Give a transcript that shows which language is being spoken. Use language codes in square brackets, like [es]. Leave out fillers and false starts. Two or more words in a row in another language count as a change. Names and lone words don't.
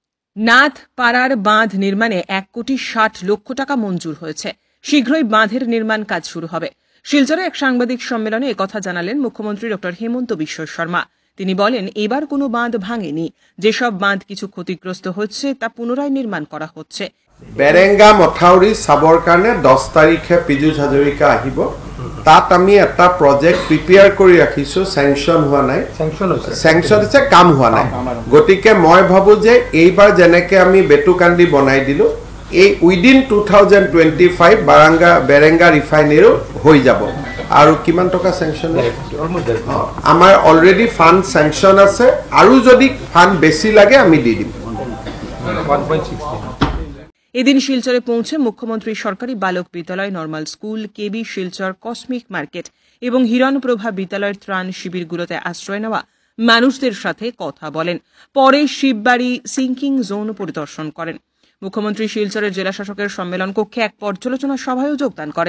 [bn] নাথ পাড়ার বাঁধ নির্মাণে 1,60,00,000 টাকা মঞ্জুর হয়েছে। শীঘ্রই বাঁধের নির্মাণ কাজ শুরু হবে। শিলচরে এক সাংবাদিক সম্মেলনে একথা জানালেন মুখ্যমন্ত্রী ড হেমন্ত বিশ্ব শর্মা। তিনি বলেন, এবার কোনো বাঁধ ভাঙেনি। যেসব বাঁধ কিছু ক্ষতিগ্রস্ত হচ্ছে তা পুনরায় নির্মাণ করা হচ্ছে। [as] বেৰেঙ্গা মথাউৰি চাবৰ কাৰণে 10 তাৰিখে পীযুষ হাজৰিকা আহিব। তাত আমি এটা [en] project prepare [as] কৰি ৰাখিছোঁ। চেংচন হোৱা নাই, চেংচন হৈছে, কাম হোৱা নাই। গতিকে মই ভাবোঁ যে এইবাৰ যেনেকৈ আমি বেটুকান্দি বনাই দিলোঁ, এই উইদিন 2025 বেৰেঙ্গা ৰিফাইনেৰীও হৈ যাব। আৰু কিমান টকা চেংচন? আমাৰ [en] already fund sanction [as] আছে, আৰু যদি ফাণ্ড বেছি লাগে আমি দি দিম। [bn] এদিন শিলচরে পৌঁছে মুখ্যমন্ত্রী সরকারি বালক বিদ্যালয়, নর্মাল স্কুল, কেবি শিলচর, কসমিক মার্কেট এবং হিরণপ্রভা বিদ্যালয়ের ত্রাণ শিবিরগুলোতে আশ্রয় নেওয়া মানুষদের সাথে কথা বলেন। পরে শিববাড়ি [en] sinking zone [bn] পরিদর্শন করেন। মুখ্যমন্ত্রী শিলচরের জেলাশাসকের সম্মেলন কক্ষে এক পর্যালোচনা সভায়ও যোগদান করেন।